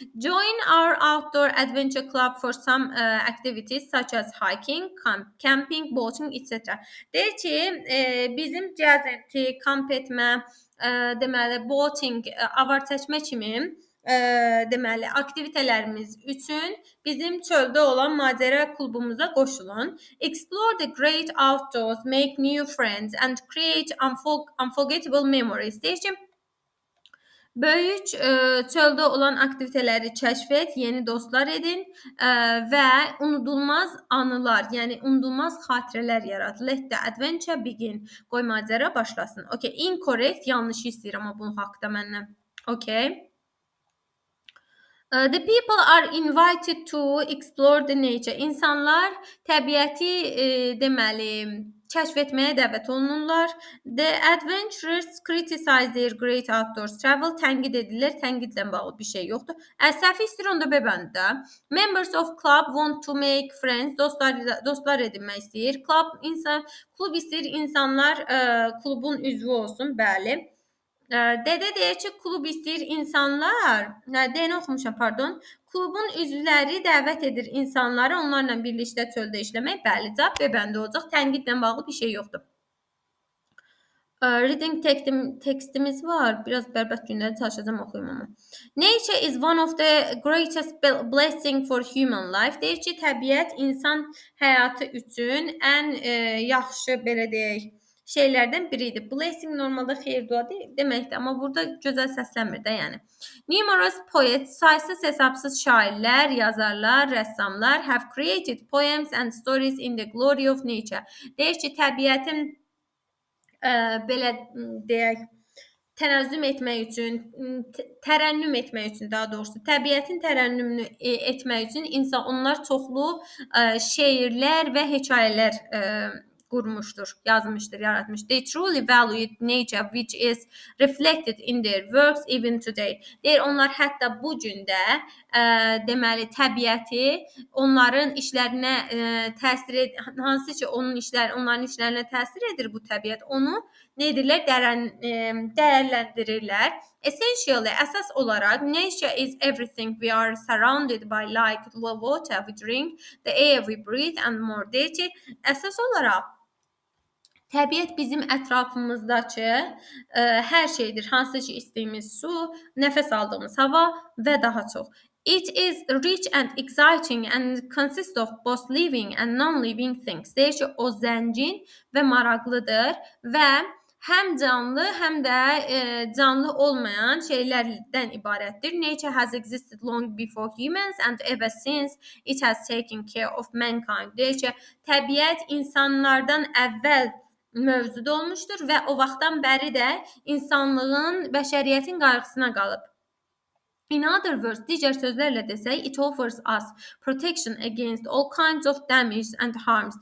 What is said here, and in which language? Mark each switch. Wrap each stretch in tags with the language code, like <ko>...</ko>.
<en>Join our outdoor adventure club for some activities such as hiking, camping, boating, etc.</en> <az>Deyir ki, bizim gəzinti, kamp etmə, deməli boating, avar çəkmə kimi deməli aktivitelərimiz üçün bizim çöldə olan macəra klubumuza qoşulun.</az> <en>Explore the great outdoors, make new friends and create unforgettable memories.</en> <az>Deyir ki, böyük çöldə olan aktiviteləri kəşf et, yeni dostlar edin və unudulmaz anılar, yəni unudulmaz xatirələr yarat.</az> <en>Let the adventure begin.</en> <az>Qoy macəra başlasın.</az> <en>Okay, incorrect,</en> <az>yanlış istəyirəm bu haqqda məndən.</az> <en>Okay. The people are invited to explore the nature.</en> <az>İnsanlar təbiəti deməli kəşf etməyə dəvət olunurlar.</az> <en>The adventurers criticize their great outdoors travel.</en> <az>Tənqid edirlər. Tənqidlə bağlı bir şey yoxdur. Səhvi istəyir, onda B bəndə.</az> <en>Members of club want to make friends.</en> <az>Dostlar edinmək istəyir. Klub istəyir insanlar klubun üzvü olsun. Bəli. Dədə deyir ki, klub istəyir insanlar, D-ni oxumuşam, pardon. Klubun üzvləri dəvət edir insanları onlarla birlikdə çöldə işləmək. Bəli, cavab B bəndə olacaq. Tənqidlə bağlı bir şey yoxdur. Reading tekstimiz var. Biraz bərbət günləri çalışacağam oxuyum amma.</az> <en>Nature is one of the greatest blessing for human life.</en> <az>Deyir ki, təbiət insan həyatı üçün ən yaxşı belə deyək şeylərdən biridir. Blessing normalda xeyir-dua deməkdir, amma burada gözəl səslənmir də, yəni.</az> <en>Numerous poets,</en> <az>saysız hesabsız şairlər, yazarlar, rəssamlar</az> <en>have created poems and stories in the glory of nature.</en> <az>Deyir ki, təbiətin belə deyək, tənəzzüm etmək üçün, tərənnüm etmək üçün, daha doğrusu təbiətin tərənnümünü etmək üçün onlar çoxlu şeirlər və hekayələr qurmuşdur, yazmışdır, yaratmışdır.</az> <en>They truly valued nature which is reflected in their works even today.</en> <az>Deyir, onlar hətta bu gün də deməli təbiəti onların işlərinə təsir hansı ki onların işlərinə təsir edir bu təbiət. Onu nə edirlər? Dəyərləndirirlər.</az> <en>Essentially,</en> <az>əsas olaraq</az> <en>nature is everything we are surrounded by, like the water we drink, the air we breathe and more.</en> <az>Deyir ki, əsas olaraq təbiət bizim ətrafımızdakı hər şeydir. Hansı ki, içdiyimiz su, nəfəs aldığımız hava və daha çox.</az> <en>It is rich and exciting and consists of both living and non-living things.</en> <az>Deyir ki, o zəngin və maraqlıdır və həm canlı, həm də canlı olmayan şeylərdən ibarətdir.</az> <en>Nature has existed long before humans and ever since it has taken care of mankind.</en> <az>Deyir ki, təbiət insanlardan əvvəl mövcud olmuşdur və o vaxtdan bəri də insanlığın, bəşəriyyətin qayğısına qalıb.</az> <en>In other words,</en> <az>digər sözlərlə desək,</az> <en>it offers us protection against all kinds of damage and harms.</en>